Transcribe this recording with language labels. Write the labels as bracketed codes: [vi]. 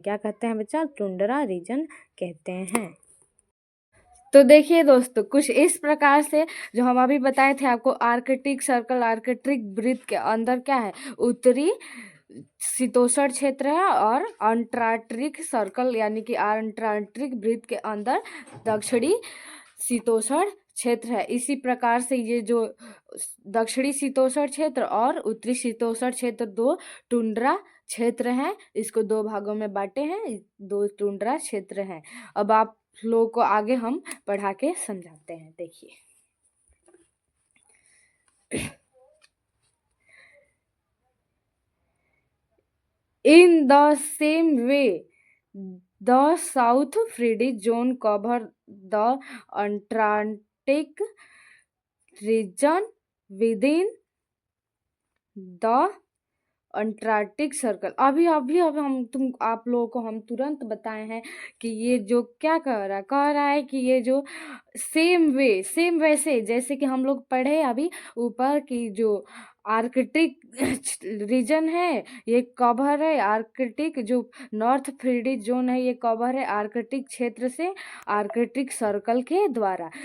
[hi] क्या कहते हैं बच्चा, टुंड्रा रीजन कहते हैं। तो देखिए दोस्तों, कुछ इस प्रकार से जो हम अभी बताए थे आपको, आर्कटिक सर्कल, आर्कटिक वृत्त के अंदर क्या है, उत्तरी शीतोष्ण क्षेत्र है और अंटार्कटिक सर्कल यानी कि अंटार्कटिक वृत्त के अंदर दक्षिणी शीतोष्ण क्षेत्र है। इसी प्रकार से ये जो दक्षिणी शीतोष्ण क्षेत्र और उत्तरी शीतोष्ण क्षेत्र दो टुंड्रा क्षेत्र हैं, इसको दो भागों में बांटे हैं, दो टुंड्रा क्षेत्र हैं। अब आप लोगों को आगे हम पढ़ा के समझाते हैं। देखिए, [en] in the same way, the South Frigid Zone cover the Antarctic region within the Antarctic Circle. [hi] अभी आप लोगों को हम तुरंत बताए हैं कि ये जो क्या कह रहा है कि ये जो सेम वैसे जैसे कि हम लोग पढ़े अभी ऊपर की जो आर्कटिक रीजन है, ये कवर है आर्कटिक, जो नॉर्थ फ्रिजिड जोन है ये कवर है आर्कटिक क्षेत्र से आर्कटिक सर्कल के द्वारा।